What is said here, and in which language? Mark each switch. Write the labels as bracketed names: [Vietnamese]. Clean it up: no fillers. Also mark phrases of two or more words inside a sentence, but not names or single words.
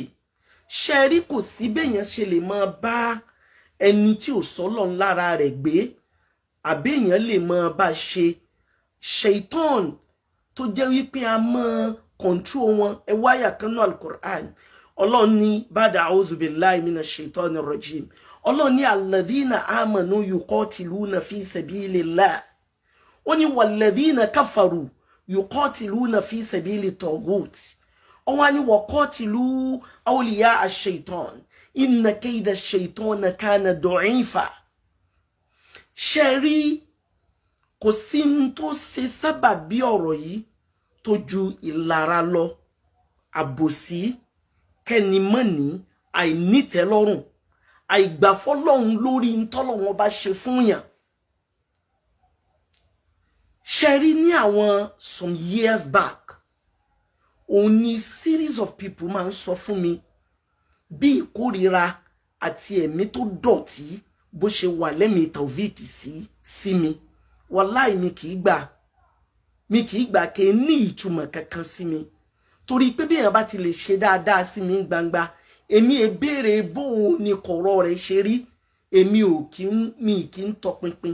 [Yoruba] Ṣé rí kò sí béèyàn ṣe lè máa bá ẹni tí ò sọ́lọ́run lára rẹ̀ gbé, àbí èèyàn lè máa bá ṣe ṣaitan tó jẹ́ wípé a máa control wọn. Ẹ wáyà kan náà al-Qur'an, Ọlọ́run ní [Arabic] بعد أعوذ بالله من الشيطان الرجيم. [Yoruba] Ọlọ́run ní [Arabic] الذين آمنوا يقاتلون في سبيل الله. [Yoruba] Ó ní [Arabic] والذين كفروا يقاتلون في سبيل الطاغوت. [Yoruba] Ó wá ní [Arabic] وقاتلوا أولياء الشيطان إن كيد الشيطان كان ضعيفا. [Yoruba] Ṣé rí kò sí n tó ṣe sábàbí ọ̀rọ̀ yìí tó ju ìlara lọ, àbòsí, kẹ́nimọ́ni, àìnítẹ́lọ́rùn, àìgbàfọ́lọ́run lórí ntọ́lọ́run bá ṣe fún yàn. Ṣé rí ní àwọn [English] some years back, [Yoruba] òun ni [English] series of people [Yoruba] máa ń sọ fún mi bí ìkórira àti ẹ̀mí tó dọ̀tí bó ṣe wà lẹ́mìí Taofeek sí mi. Wàláì mi kì í gbà kí ní ìtumọ̀ kankan sí mi, torí pé bí èèyàn bá ti lè ṣe dáadáa sí mi gbangba, èmi ẹ béèrè bóun ni kọ̀rọ̀ rẹ̀ ṣe rí, èmi kì í tọpinpin.